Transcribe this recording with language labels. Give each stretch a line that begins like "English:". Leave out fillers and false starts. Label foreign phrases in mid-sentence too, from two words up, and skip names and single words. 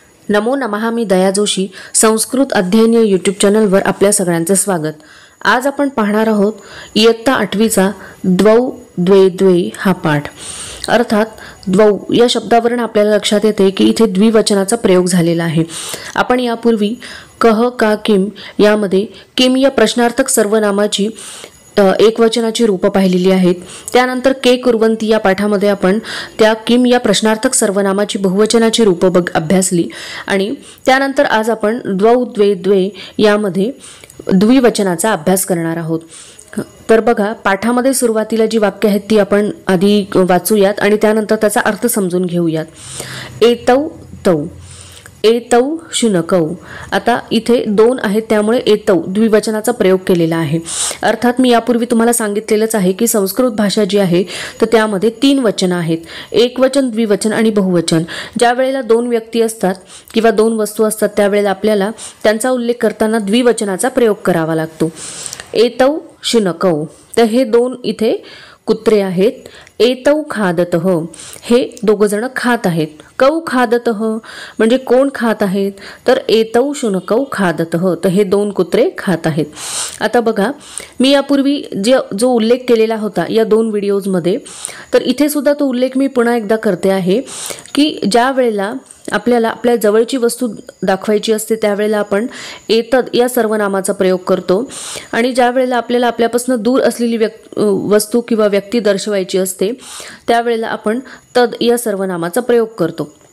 Sanskrit: नमो नमः.
Marathi: मी दया जोशी. संस्कृत अध्ययन या यूट्यूब चॅनलवर आपल्या सगळ्यांचे स्वागत. आज आपण पाहणार आहोत इयत्ता 8वीचा द्वौ द्वे द्वे हा पाठ. अर्थात द्वौ या शब्दावरून आपल्याला लक्षात येते की इथे द्विवचनाचा प्रयोग झालेला आहे. आपण यापूर्वी कह का किम यामध्ये किम या प्रश्नार्थक सर्वनामाची एकवचनाची रूप पाहिलेली आहेत. त्यानंतर के कुर्वंती या पाठामध्ये आपण त्या किम या प्रश्नार्थक सर्वनामाची बहुवचनाची रूप अभ्यासली आणि त्यानंतर आज आपण द्वौ द्वे द्वे यामध्ये द्विवचनाचा अभ्यास करणार आहोत. तर बघा, पाठामध्ये सुरुवातीला जी वाक्य आहेत ती आपण आधी वाचूयात आणि त्यानंतर त्याचा अर्थ समजून घेऊयात.
Sanskrit: एतौ तौ, एतौ शुनकौ.
Marathi: आता इथे दोन आहेत त्यामुळे एतौ द्विवचनाचा प्रयोग केलेला आहे. अर्थात मी यापूर्वी तुम्हाला सांगितलेलंच आहे की संस्कृत भाषा जी आहे तर त्यामध्ये 3 वचनं आहेत, एकवचन, द्विवचन आणि बहुवचन. ज्या वेळेला 2 व्यक्ती असतात किंवा 2 वस्तू असतात त्यावेळेला आपल्याला त्यांचा उल्लेख करताना द्विवचनाचा प्रयोग करावा लागतो.
Sanskrit: एतौ शुनकौ,
Marathi: तर हे 2 इथे कुत्रे आहेत.
Sanskrit: एतौ खादतः,
Marathi: हे दोघ जण खात आहेत.
Sanskrit: कौ खादतः
Marathi: म्हणजे कोण खात आहेत, तर
Sanskrit: एतौ शुनकौ खादतः,
Marathi: तर हे 2 कुत्रे खात आहेत. आता बघा, मी यापूर्वी जो उल्लेख केलेला होता या 2 व्हिडिओजमध्ये, तर इथे सुद्धा तो उल्लेख मी पुन्हा एकदा करते आहे की ज्या वेळेला आपल्याला आपल्या जवळची वस्तू दाखवायची असते त्यावेळेला आपण एतद या सर्वनामाचा प्रयोग करतो आणि ज्या वेळेला आपल्याला आपल्यापासून दूर असलेली वस्तू किंवा व्यक्ती दर्शवायची असते त्यावेळेला आपण तद या सर्वनामाचा प्रयोग करतो.